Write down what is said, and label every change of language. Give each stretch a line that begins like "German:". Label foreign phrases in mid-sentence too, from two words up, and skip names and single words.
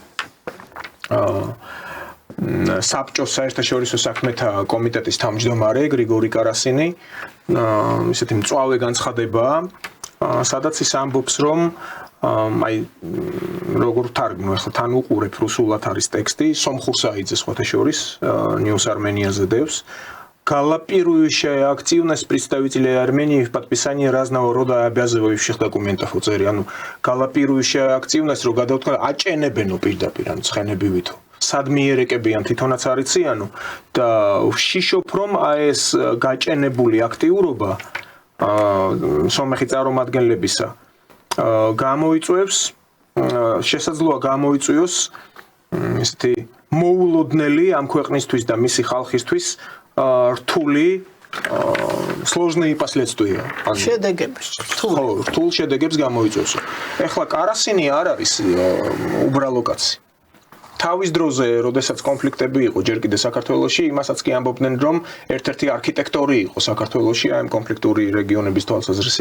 Georgian: საბჭოს საერთაშორისო საქმეთა კომიტეტის თავმჯდომარე გრიგორი კარასინი, ისეთი მწვავე განცხადებაა, სადაც ის ამბობს, რომ აი როგორ ვთარგმნო ახლა თან უყურებ რუსულად არის ტექსტი, სომხურს აიძეს სხვათა შორის News Armenia-ზე დევს.
Russian: Коллапирующая активность представителей Армении в подписании разного рода обязывающих документов
Georgian: უწერი, ანუ
Russian: коллапирующая активность
Georgian: რო გადავთქვა აჭენებენო პირდაპირ, ანუ ცხენებივითო. სად მიერეკებიან თვითონაც არ იციანო და ვშიშობ რომ ეს გაჭენებული აქტიურობა სომეხი წარმომადგენლებისა გამოიწვევს შესაძლოა გამოიწვიოს ესეთი მოულოდნელი ამ ქვეყნისთვის და მისი ხალხისთვის რთული
Russian: сложные последствия.
Georgian: შედეგებს. ხო, რთულ შედეგებს გამოიწვევს. ეხლა კარასინი არ არის უბრალო კაცი. თავის დროზე, როდესაც კონფლიქტები იყო ჯერ კიდე საქართველოში, იმასაც კი ამბობდნენ, რომ ერთ-ერთი არქიტექტორი იყო საქართველოში აი ამ კონფლიქტური რეგიონების თვალსაზრისით.